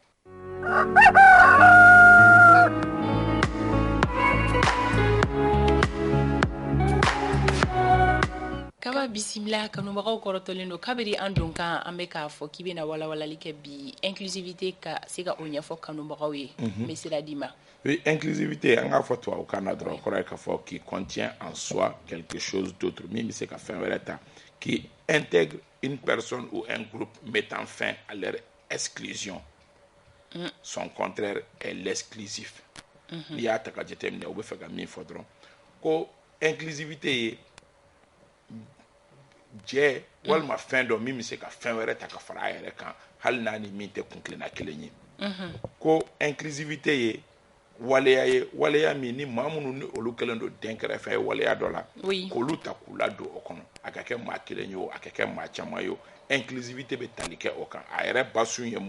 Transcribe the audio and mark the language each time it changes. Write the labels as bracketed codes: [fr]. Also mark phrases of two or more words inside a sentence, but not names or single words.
[bm] kaba bisimila kanubagaw kɔrɔtɔlen don kabiri an don kan an bɛ k'a fɔ k'i bɛna walawalali kɛ bi inclusivité ka se ka o ɲɛfɔ kanubagaw ye n bɛ sira d'i ma inclusivité an k'a fɔ tubabukan na dɔrɔn kɔrɔ ye k'a fɔ [fr] qui contient en soi quelque chose d'autre [bm] min bɛ se ka fɛn wɛrɛ ta [fr] qui intègre une personne ou un groupe mettant fin à leur exclusion son contraire est l'exclusif [bm] n'i y'a ta ka jateminɛ u bɛ fɛ ka min fɔ dɔrɔn ko inclusivité ye jɛ walima fɛn dɔ min bɛ se ka fɛn wɛrɛ ta ka fara a yɛrɛ kan hali n'a ni min tɛ kunkilenna kelen ye ko inclusivité ye waleya min ni maa minnu ni olu kɛlen don den kɛrɛfɛ ye waleya dɔ la k'olu ta k'u ladon o kɔnɔ a ka kɛ maa kelen ye o a ka kɛ maa caman ye o inclusivité bɛ tali kɛ o kan a yɛrɛ basun ye